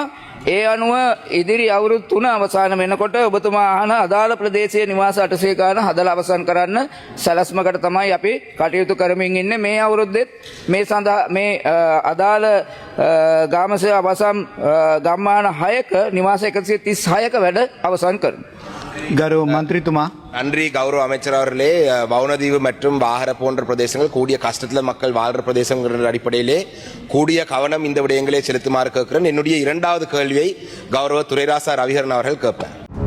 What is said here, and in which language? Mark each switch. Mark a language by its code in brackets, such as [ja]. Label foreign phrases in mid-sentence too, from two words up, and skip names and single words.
[si] ඒ අනුව ඉදිරි අවුරුදු 3 අවසන් වෙනකොට ඔබතුමා අහන අදාළ ප්‍රදේශයේ නිවාස 800 ගාන හදලා අවසන් කරන්න සැලැස්මකට තමයි අපි කටයුතු කරමින් ඉන්නේ. මේ අවුරුද්දෙත් මේ සඳහා මේ අදාළ ගාමසේ අවසන් ගම්මාන 6ක නිවාස 136ක වැඩ අවසන් කරමු. ගරු මන්ත්‍රීතුමා. [ta] நன்றி கௌரவ அமைச்சர் அவர்களே. வவுனதீவு மற்றும் வாகர போன்ற பிரதேசங்கள் கூடிய கஷ்டத்தில் மக்கள் வாழ்ற பிரதேசங்கள் அடிப்படையிலே கூடிய கவனம் இந்த விடயங்களை செலுத்துமாறு கேட்கிறேன். என்னுடைய 2வது கேள்வியை கௌரவ துரைராசா ரவிகரன் அவர்கள் கேட்பேன்.